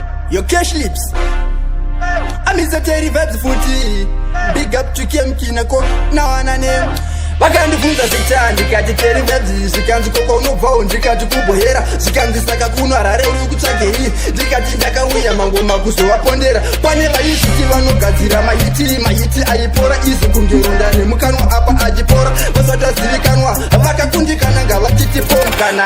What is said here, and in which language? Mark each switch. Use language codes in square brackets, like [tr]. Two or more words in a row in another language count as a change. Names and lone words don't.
[en] Yo, Cash Lips. I'm Mr. Terry Vibes Footy. Big up to Kem Kinako. Now and then. [sn] Vakandibvunza zita, ndikati Terry Vibes, zvikanzi koko unobvawo, ndikati kuBohera, zvikanzi saka kuno Harare uri kutsvagei, ndikati ndakauya mangoma kuzovapondera. Pane vaizviti vanogadzira mahiti, mahiti aipora, izi kunge ronda remukanwa apa achipora, vasati vazivikanwa, vakakundikana ngavachiti pomkana.